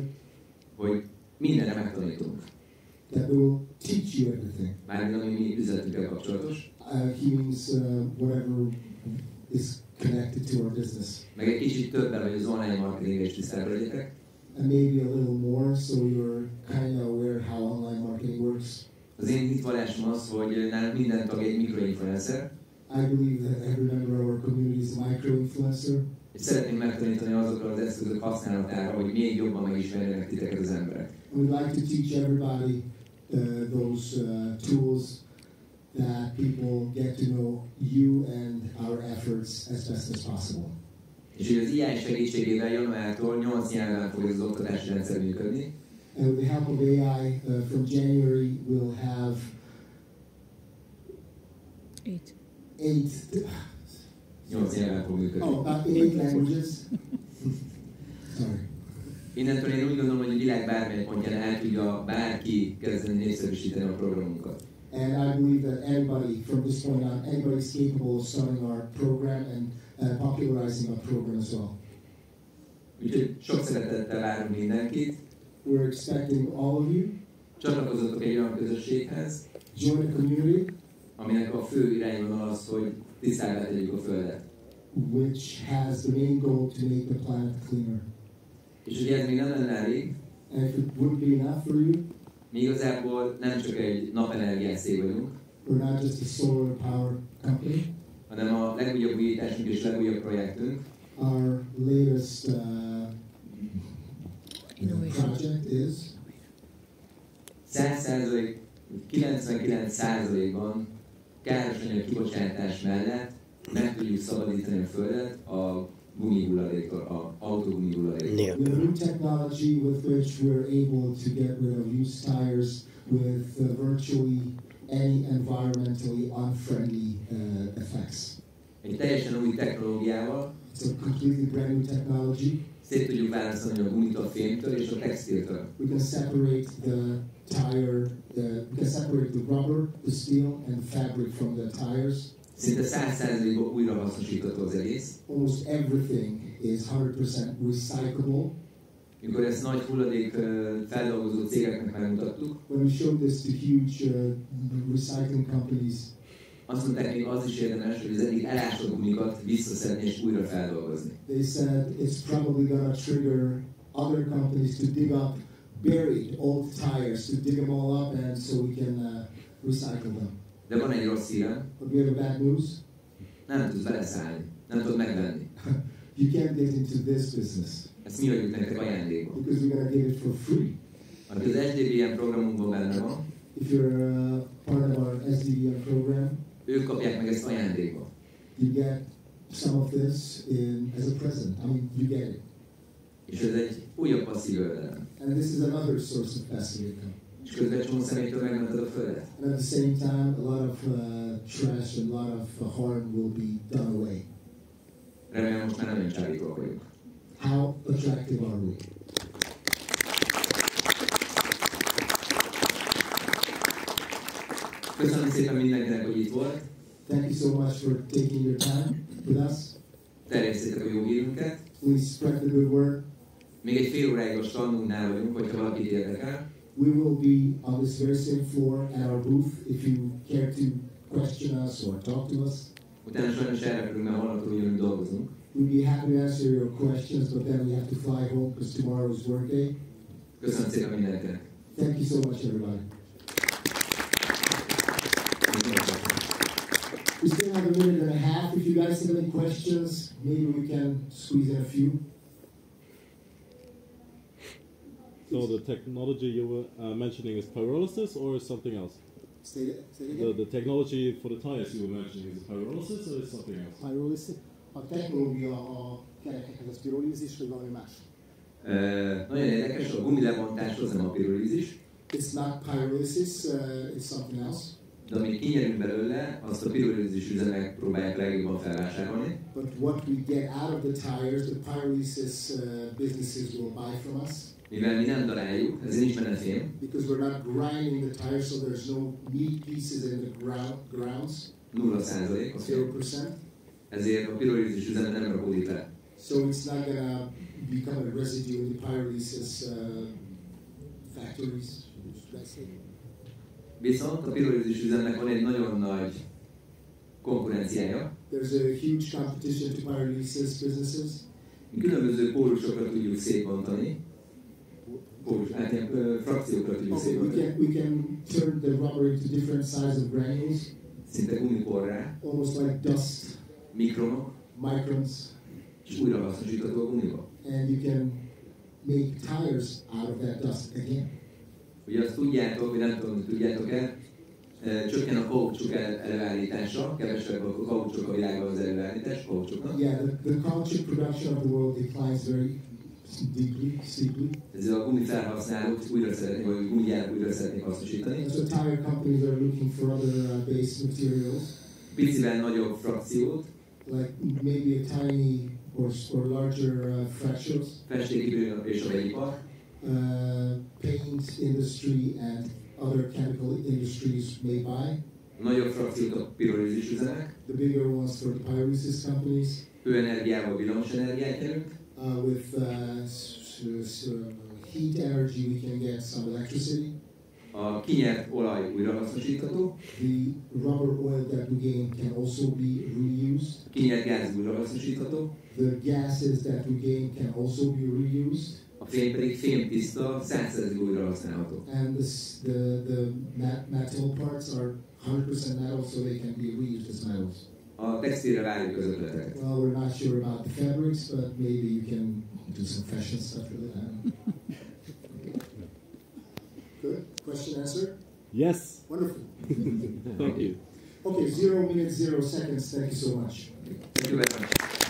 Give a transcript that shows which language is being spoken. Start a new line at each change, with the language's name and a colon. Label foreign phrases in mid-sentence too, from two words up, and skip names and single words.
Hungarian: hogy mindenre megtanítunk.
English: That we will teach you everything.
Hungarian: Mármint ami mi üzletünkkel kapcsolatos.
English: He means whatever is connected to our business.
Hungarian: Meg egy kicsit többen, hogy az online marketingre is tisztában legyetek.
English: And maybe a little more, so you're kind of aware how online marketing works.
Hungarian: Az én hitvallásom az, hogy nálunk minden tag egy mikroinfluencer.
English: I believe that every member of our community is a micro-influencer.
Hungarian: És szeretnénk megtanítani azokra az eszközök használatára, hogy még jobban megismerjenek titeket az emberek.
English: We'd like to teach everybody those tools that people get to know you and our efforts as best as possible.
Hungarian: És hogy az AI segítségével januártól 8 nyelven fog ez az oktatási rendszer működni.
English: And with the help of AI, from January we'll have
Hungarian: 8 nyelven fog működni.
English: Oh, about 8 languages. Sorry.
Hungarian: Innentől én úgy gondolom, hogy a világ bármely pontján el tudja bárki kezdeni népszerűsíteni a programunkat.
English: And I believe that anybody, from this point on, anybody is capable of starting our program and popularizing our program as well.
Hungarian: Úgyhogy sok szeretettel várunk mindenkit.
English: We're expecting all of you.
Hungarian: Csatlakozzatok egy olyan közösséghez,
English: Join the community,
Hungarian: aminek a fő irányvonal az, hogy tisztábbá tegyük a Földet.
English: which has the main goal to make the planet cleaner.
Hungarian: És hogy ez még nem lenne elég,
English: And if it wouldn't be enough for you,
Hungarian: mi igazából nem csak egy napenergiás cég vagyunk,
English: we're not just a solar power company.
Hungarian: hanem a legújabb újításunk és legújabb projektünk,
English: Our latest project is
Hungarian: 100%, 99%-ban károsanyag kibocsátás mellett meg tudjuk szabadítani a Földet a gumihulladéktól, az autógumihulladéktól.
English: we have a new technology with which we're able to get rid of used tires with virtually any environmentally unfriendly effects.
Hungarian: Egy teljesen új technológiával
English: It's a completely brand new technology.
Hungarian: szét tudjuk választani a gumit a fémtől és a textiltől.
English: We can separate the tire, we can separate the rubber, the steel, and the fabric from the tires.
Hungarian: Szinte 100%-ban újra hasznosítható az egész.
English: Almost everything is 100% recyclable.
Hungarian: Mikor ezt nagy hulladék feldolgozó cégeknek megmutattuk,
English: When we showed this to huge recycling companies,
Hungarian: azt mondták, még az is érdemes, hogy az eddig elásott gumikat visszaszedni és újra feldolgozni.
English: they said it's probably going to trigger other companies to dig up buried old tires, to dig them all up, and so we can recycle them.
Hungarian: De van egy rossz hírem,
English: But we have a bad news.
Hungarian: nem tudsz beleszállni, nem tudod megvenni.
English: You can't get into this business
Hungarian: Ezt mi adjuk nektek ajándékba.
English: because we're going to give it for free.
Hungarian: Aki az SDBM programunkban benne van,
English: If you're part of our SDVM program,
Hungarian: ők kapják meg ezt ajándékba.
English: you get some of this as a present. I mean, you get it.
Hungarian: És ez egy újabb passzív jövedelem.
English: And this is another source of passive income.
Hungarian: És közben csomó személytől megmented a Földet.
English: And at the same time, a lot of trash and a lot of harm will be done away.
Hungarian: Remélem most már nem olyan csábítóak vagyunk.
English: How attractive are we?
Hungarian: Köszönöm szépen mindenkinek, hogy itt volt.
English: Thank you so much for taking your time with us.
Hungarian: Terjesszétek a jó hírünket.
English: Please spread the good word.
Hungarian: Még egy fél óráig a standunknál vagyunk, hogyha valakit érdekel.
English: We will be on this very same floor at our booth if you care to question us or talk to us.
Hungarian: Utána sajnos elrepülünk, mert holnaptól ugyanúgy dolgozunk.
English: We'd be happy to answer your questions, but then we have to fly home because tomorrow is work day.
Hungarian: Köszönöm szépen mindenkinek.
English: Thank you so much, everybody. We still have a minute and a half. If you guys have any questions, maybe we can squeeze in a few. So the technology you were mentioning is pyrolysis or something else? Say it again. The technology for the tires you were mentioning is pyrolysis or is something else? Pyrolysis.
Hungarian: A technológia a kerekekhez az pirolízis, vagy valami más? Nagyon érdekes, a gumilebontás az nem a pirolízis,
English: It's not pyrolysis, it's something else.
Hungarian: de amit kinyerünk belőle, azt a pirolízis üzemek próbálják legjobban felvásárolni.
English: But what we get out of the tires, the pyrolysis businesses will buy from us.
Hungarian: Mivel mi nem daráljuk, ezért nincs benne fém,
English: Because we're not grinding the tires, so there's no meat pieces in the grounds,
Hungarian: 0% a fém.
English: 0%.
Hungarian: Ezért a pirolízis üzeme nem rakódik le.
English: So it's not going to become a residue in the pyrolysis factories. Should I say?
Hungarian: Viszont a pirolízis üzemnek van egy nagyon nagy konkurenciája.
English: There's a huge competition to pyrolysis businesses.
Hungarian: Mi különböző pórusokra tudjuk szétbontani. Hát ilyen frakciókra tudjuk
English: Okay,
Hungarian: szétbontani.
English: we can turn the rubber into different size of granules,
Hungarian: Szinte gumiporrá,
English: almost like dust,
Hungarian: mikronok,
English: microns,
Hungarian: és újra hasznosítható a gumiba.
English: and you can make tires out of that dust again.
Hungarian: Ugye azt tudjátok, vagy nem tudom, hogy tudjátok-e, csökken a kaucsuk előállítása, kevesebb a kaucsuk a világban az előállítás, kaucsuknak.
English: Yeah, the caoutchouc production of the world declines very steeply.
Hungarian: Ezzel a gumi felhasználók újra szeretnék, vagy gumigyárak újra szeretnék hasznosítani.
English: And so tire companies are looking for other base materials.
Hungarian: Picivel nagyobb frakciót,
English: like maybe a tiny or larger fractures.
Hungarian: Festékipar és a vegyipar.
English: Paint industry and other chemical industries may buy.
Hungarian: Nagyobb frakciót a pirolízis üzemek.
English: The bigger ones for the pyrolysis companies.
Hungarian: Hőenergiával villamos energiát nyerünk.
English: With heat energy we can get some electricity.
Hungarian: A kinyert olaj újrahasznosítható.
English: The rubber oil that we gain can also be reused.
Hungarian: A kinyert gáz újrahasznosítható.
English: The gases that we gain can also be reused.
Hungarian: A fém pedig fémtiszta, 100%-ig újrahasználható.
English: And the metal parts are 100% metal, so they can be reused as metals.
Hungarian: A textilre várjuk az ötleteket.
English: Well, we're not sure about the fabrics, but maybe you can do some fashion stuff with it. I don't know. Good. Question answered? Yes. Wonderful. Thank you. Okay, 0 minutes, 0 seconds. Thank you so much. Thank you very much.